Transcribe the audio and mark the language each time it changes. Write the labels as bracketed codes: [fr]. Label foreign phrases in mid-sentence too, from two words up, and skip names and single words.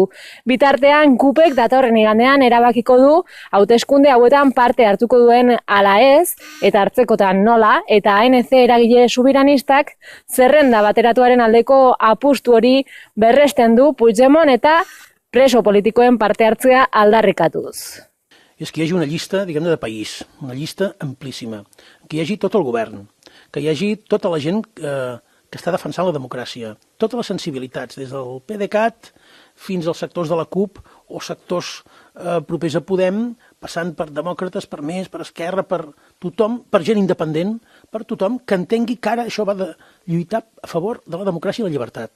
[eu] Bitartean, KUPek datorren igandean erabakiko du hauteskunde hauetan parte hartuko duen ala ez, eta hartzekotan nola, eta ANC eragile subiranistak zerrenda bateratuaren aldeko apustu hori berresten du Puigdemont eta preso politikoen parte hartzea aldarrikatuz. [ca] És que hi hagi una llista, diguem-ne, de país, una llista amplíssima, que hi hagi tot el govern, que hi hagi tota la gent que està defensant la democràcia, totes les sensibilitats, des del PDeCAT fins als sectors de la CUP o sectors propers a Podem, passant per demòcrates, per Més, per Esquerra, per tothom, per gent independent, per tothom que entengui que ara això va de lluitar a favor de la democràcia i la llibertat.